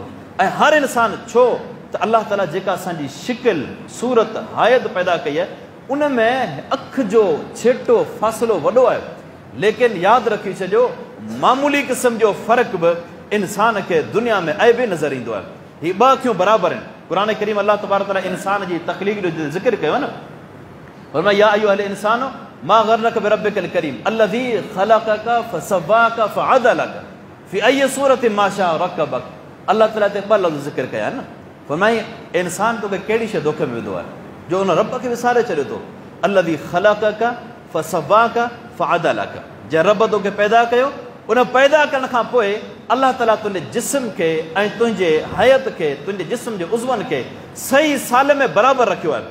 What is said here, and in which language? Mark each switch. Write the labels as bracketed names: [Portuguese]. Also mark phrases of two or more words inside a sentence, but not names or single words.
[Sindhi] ऐं हर इंसानु छो त अलाह ताला जेका असांजी शिकिल, सूरत, हायत पैदा कई आहे, उन में अखि जो छेटो फ़ासिलो वॾो आहे, लेकिन यादि रखी छॾियो मामूली क़िस्म जो फ़र्क़ु बि इंसान खे दुनिया में ऐबे नज़र ईंदो आहे। हीअ ॿ अखियूं बराबरि आहिनि। क़ुरान करीम अलाह तबारक तआला इंसान जी तख़लीक़ जो ज़िक्र कयो आहे न, फरमाया [Arabic] يا أيها الإنسان ما غرك بربك الكريم الذي خلقك فسواك فعدلك في أي صورة ما شاء ركبك. [Sindhi] अलाह ताला ते ॿ लफ़्ज़ ज़िक्र कया आहिनि। फरमाई इंसान तोखे कहिड़ी शइ धोखे में विधो आहे जो उन रब खे विसारे छॾियो थो। [Arabic] الذي خلقك فسواك فعدلك, [Sindhi] जंहिं रब तोखे पैदा कयो, उन पैदा करण खां पोइ अलाह ताला तुंहिंजे जिस्म खे ऐं तुंहिंजे हयत खे, तुंहिंजे जिस्म जे उज़वनि खे सही साल में बराबरि रखियो आहे।